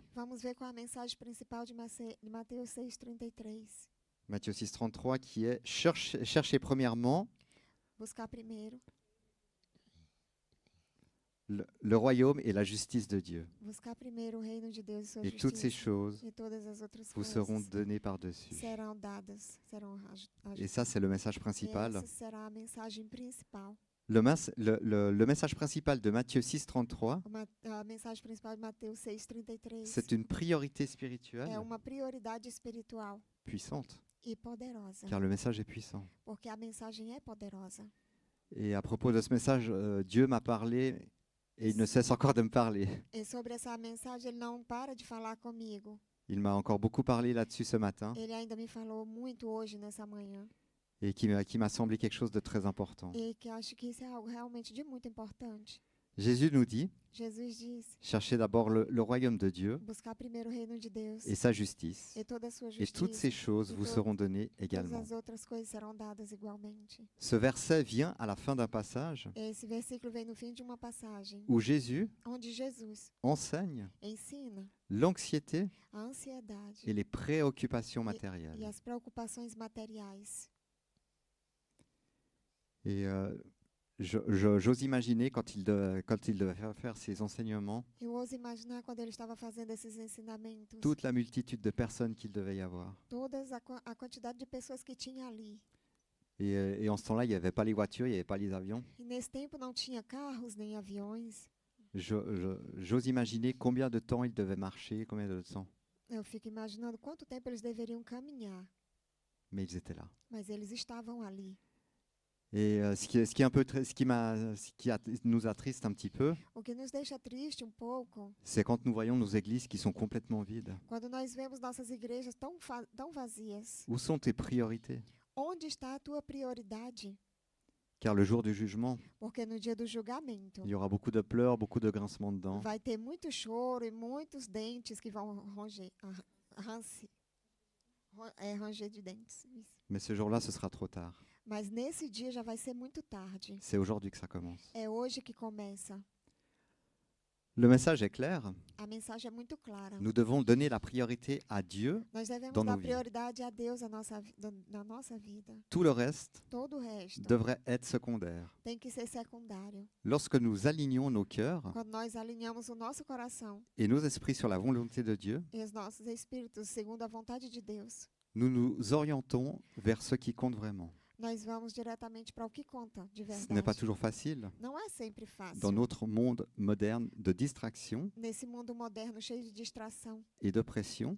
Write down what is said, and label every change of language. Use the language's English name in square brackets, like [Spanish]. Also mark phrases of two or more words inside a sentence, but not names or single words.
[Portuguese] Vamos ver qual é a mensagem principal de Mateus 6,33. [French] Matthieu 6,33 qui est cherchez premièrement [Portuguese] Buscar primeiro, [French] le royaume et la justice de Dieu. [Portuguese] buscar primeiro o reino de Deus e sua [French] Et toutes ces [Portuguese] justiça. [French] choses [Portuguese] E todas as outras [French] vous seront [Portuguese] coisas [French] données par-dessus. [Portuguese] serão dadas, serão [French] Et ça, c'est le message principal. [Portuguese] Essa será a mensagem principal. [French] Le message principal de Matthieu 6,33, [Portuguese] A mensagem principal de Mateus 6,33 [French] c'est une priorité spirituelle [Portuguese] é uma prioridade espiritual [French] puissante, [Portuguese] e poderosa, [French] car le message est puissant. [Portuguese] porque a mensagem é poderosa. [French] Et à propos de ce message, Dieu m'a parlé et il ne cesse encore de me parler. [Portuguese] E sobre essa mensagem, ele não para de falar comigo. [French] Il m'a encore beaucoup parlé là-dessus ce matin [Portuguese] Ele ainda me falou muito hoje, nessa manhã. [French] et qui m'a semblé quelque chose de très important. [Portuguese] E que acho que isso é algo realmente de muito importante. [French] Jésus nous dit, [Portuguese] Jesus diz, [French] cherchez d'abord le royaume de Dieu [Portuguese] buscar primeiro o reino de Deus [French] et sa justice, [Portuguese] e toda a sua [French] et toutes ces [Portuguese] justiça. [French] choses vous seront données [Portuguese] Todas [French] également. [Portuguese] as outras coisas serão dadas igualmente. [French] Ce verset vient à la fin d'un passage [Portuguese] Esse versículo vem no fim de uma passagem, [French] où Jésus [Portuguese] onde Jesus [French] enseigne [Portuguese] ensina [French] l'anxiété [Portuguese] a ansiedade [French] et les préoccupations [Portuguese] e [French] matérielles. [Portuguese] as preocupações materiais. [French] Et j'ose imaginer quand il devait faire ses enseignements, [Portuguese] Eu ouso imaginar quando ele estava fazendo esses ensinamentos, [French] toute la multitude de personnes qu'il devait y avoir. [Portuguese] a quantidade de pessoas que tinha ali. [French] Et en ce temps-là, il n'y avait pas les voitures, il n'y avait pas les avions. [Portuguese] E nesse tempo não tinha carros nem aviões. [French] J'ose imaginer combien de temps il devait marcher, combien de temps. [Portuguese] Eu fico imaginando quanto tempo eles deveriam caminhar, [French] Mais ils étaient là. [Portuguese] mas eles estavam ali. [French] Et ce qui est un peu nous attriste un petit peu, [Portuguese] O que nos deixa triste pouco, [French] c'est quand nous voyons nos églises qui sont complètement vides. [Portuguese] quando nós vemos nossas igrejas tão vazias. [French] Où sont tes priorités? [Portuguese] Onde está a tua prioridade? [French] Car le jour du jugement, [Portuguese] Porque no dia do julgamento [French] il y aura beaucoup de pleurs, beaucoup de grincements de dents. [Portuguese] vai ter muito choro e muitos dentes que vão ranger de dentes. Isso. [French] Mais ce jour-là, ce sera trop tard. [Portuguese] Mas nesse dia já vai ser muito tarde. [French] C'est aujourd'hui que ça commence. [Portuguese] É hoje que começa. [French] Le message est clair. [Portuguese] A mensagem é muito clara. [French] Nous devons donner la priorité à Dieu. [Portuguese] Nós devemos [French] dans [Portuguese] dar [French] nos vies. [Portuguese] prioridade a Deus na nossa vida. [French] Tout le reste [Portuguese] Todo o resto [French] devrait être secondaire. [Portuguese] tem que ser secundário. [French] Lorsque nous alignons nos cœurs [Portuguese] Quando nós alinhamos o nosso coração [French] et nos esprits sur la volonté de Dieu, [Portuguese] e os nossos espíritos segundo a vontade de Deus, [French] nous nous orientons vers ce qui compte vraiment. [Portuguese] nós vamos diretamente para o que conta de [French] Ce n'est pas [Portuguese] verdade. [French] toujours facile [Portuguese] Não é sempre fácil. [French] dans notre monde moderne de distraction [Portuguese] Nesse mundo moderno cheio de distração [French] et de pression,